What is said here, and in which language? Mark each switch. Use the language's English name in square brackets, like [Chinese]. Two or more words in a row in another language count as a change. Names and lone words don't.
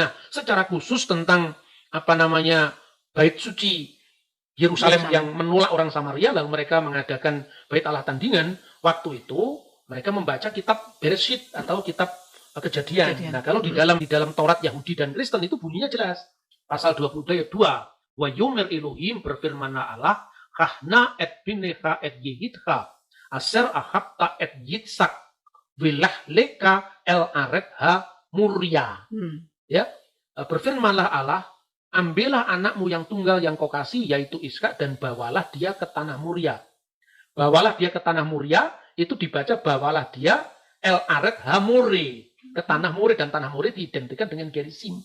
[Indonesian] Nah, secara khusus tentang bait suci Yerusalem yang menolak orang Samaria, lalu mereka mengadakan bait Allah tandingan, waktu itu mereka membaca kitab Bereshit atau kitab Kejadian. Nah, kalau di dalam Taurat Yahudi dan Kristen itu bunyinya jelas. Pasal 22 ayat 2. [Hebrew] ויאמר אלהים, [Indonesian] berfirmanlah Allah, [Hebrew] קח נא את בנך את יחידך אשר אהבת את יצחק ולך לך אל ארץ המריה. [Indonesian] Ya, berfirmanlah Allah, ambillah anakmu yang tunggal yang kau kasih, yaitu Ishak, dan bawalah dia ke tanah Muria. Bawalah dia ke tanah Muria, itu dibaca bawalah dia [Hebrew] אל ארץ המריה, [Indonesian] ke tanah Muri, dan tanah Muri diidentikan dengan Gerizim.